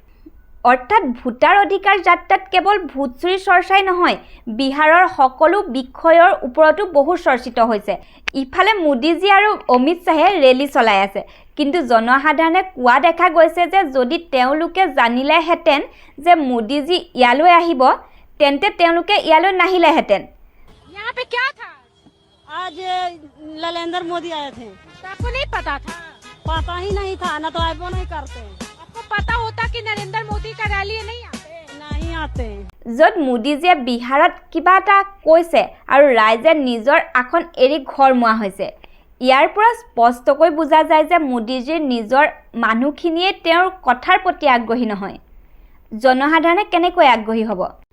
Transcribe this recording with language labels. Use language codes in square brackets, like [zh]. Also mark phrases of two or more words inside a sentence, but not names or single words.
[as] অৰ্থাৎ ভোটাৰ অধিকাৰ যাত্ৰাত কেৱল ভোট চুৰিৰ চৰ্চাই নহয়, বিহাৰৰ সকলো বিষয়ৰ ওপৰতো বহু চৰ্চিত হৈছে। ইফালে মোদীজী আৰু অমিত শ্বাহে ৰেলী চলাই আছে। কিন্তু জনসাধাৰণে কোৱা দেখা গৈছে যে যদি তেওঁলোকে জানিলেহেঁতেন যে মোদীজী ইয়ালৈ আহিব তেন্তে তেওঁলোকে ইয়ালৈ নাহিলেহেঁতেন। [hi] यहाँ पे क्या था? आज नरेंद्र मोदी आए थे। तो आपको नहीं पता था? पता ही नहीं था, ना तो आइबो नहीं करते। आपको पता होता कि नरेंद्र मोदी का रैली नहीं आते? नहीं आते। [as] য'ত মোদীজীয়ে বিহাৰত কিবা এটা কৈছে আৰু ৰাইজে নিজৰ আসন এৰি ঘৰ মোৱা হৈছে। ইয়াৰ পৰা স্পষ্টকৈ বুজা যায় যে মোদীজীৰ নিজৰ মানুহখিনিয়ে তেওঁৰ কথাৰ প্ৰতি আগ্ৰহী নহয়। জনসাধাৰণে কেনেকৈ আগ্ৰহী হ'ব?